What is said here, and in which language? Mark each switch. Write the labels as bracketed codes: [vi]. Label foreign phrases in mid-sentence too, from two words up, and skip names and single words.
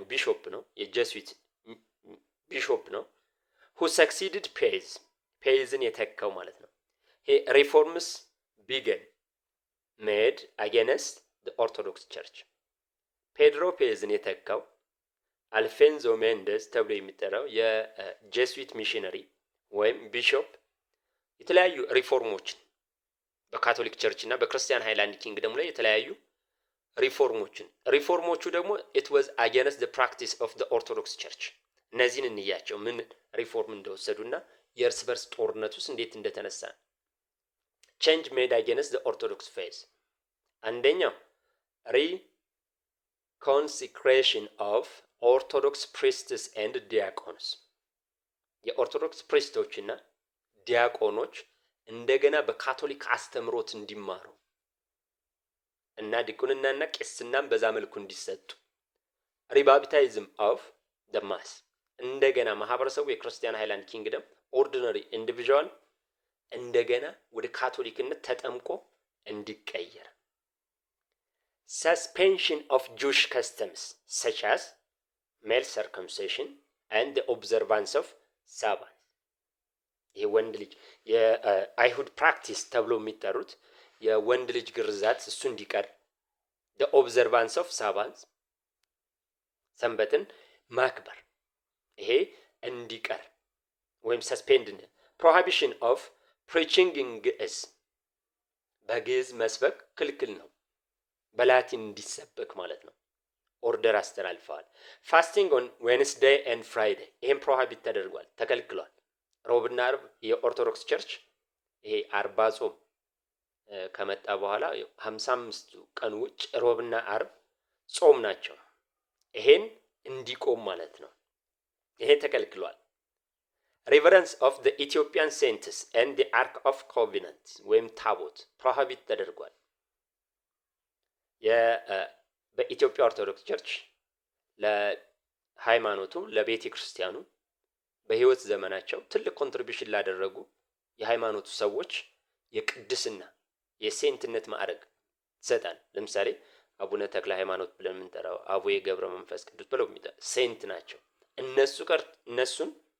[am] ቢሾፕ ነው፣ የጀስዊት ቢሾፕ ነው። [en] who succeeded [am] ፔዝን የተካው ማለት ነው። [en] reforms began made against the Orthodox Church። [am] ፔድሮ ፔዝን የተካው አልፌንዞ ሜንደዝ ተብሎ የሚጠራው የጀስዊት ሚሽነሪ ወይም ቢሾፕ የተለያዩ ሪፎርሞችን በካቶሊክ ቸርች እና በክርስቲያን ሃይላንድ ኪንግደም ላይ የተለያዩ ሪፎርሞቹ ደግሞ [en] it was against the practice of the orthodox church። [am] እነዚህን እንያቸው ምን ሪፎርም እንደወሰዱና የእርስ በርስ ጦርነት ውስጥ እንዴት እንደተነሳ። [en] change made against the orthodox faith። [am] አንደኛው [en] reconsecration of orthodox priests and diaconus። [am] የኦርቶዶክስ ፕሪስቶችና ዲያቆኖች እንደገና በካቶሊክ አስተምሮት እንዲማሩ እና ዲቁንናና ቄስናም በዛ መልኩ እንዲሰጡ። [en] rebaptism of the mass። [am] እንደገና ማህበረሰቡ የክርስቲያን ሃይላንድ ኪንግደም [en] ordinary individual [am] እንደገና ወደ ካቶሊክነት ተጠምቆ እንዲቀየር። [en] suspension of Jewish customs such as male circumcision and the observance of Sabbath። [am] ይሄ ወንድ ልጅ የአይሁድ ፕራክቲስ ተብሎ የሚጠሩት የወንድ ልጅ ግርዛት እሱ እንዲቀር፣ [en] the observance of Sabbath [am] ሰንበትን ማክበር ይሄ እንዲቀር ወይም ሰስፔንድ። [en] prohibition of preaching in [am] ግዕዝ በግዕዝ መስበክ ክልክል ነው፣ በላቲን እንዲሰበክ ማለት ነው። ኦርደር አስተላልፈዋል። [en] fasting on Wednesday and Friday [am] ይሄም ፕሮሂቢት ተደርጓል፣ ተከልክሏል። ሮብና አርብ የኦርቶዶክስ ቸርች ይሄ 40 ጾም ከመጣ በኋላ 55 ቀን ውጭ ሮብና አርብ ጾም ናቸው። ይሄን እንዲቆም ማለት ነው። ይሄ ተከልክሏል። [en] reverence of the Ethiopian saints and the Ark of Covenant [am] ወይም ታቦት ፕሮሂቢት ተደርጓል። በኢትዮጵያ ኦርቶዶክስ ቸርች ለሃይማኖቱ ለቤተ ክርስቲያኑ በህይወት ዘመናቸው ትልቅ ኮንትሪቢዩሽን ላደረጉ የሃይማኖቱ ሰዎች የቅድስና የሴንትነት ማዕረግ ይሰጣል። ለምሳሌ አቡነ ተክለ ሃይማኖት ብለን የምንጠራው አቡነ ገብረ መንፈስ ቅዱስ ብለው ሴንት ናቸው። እነሱን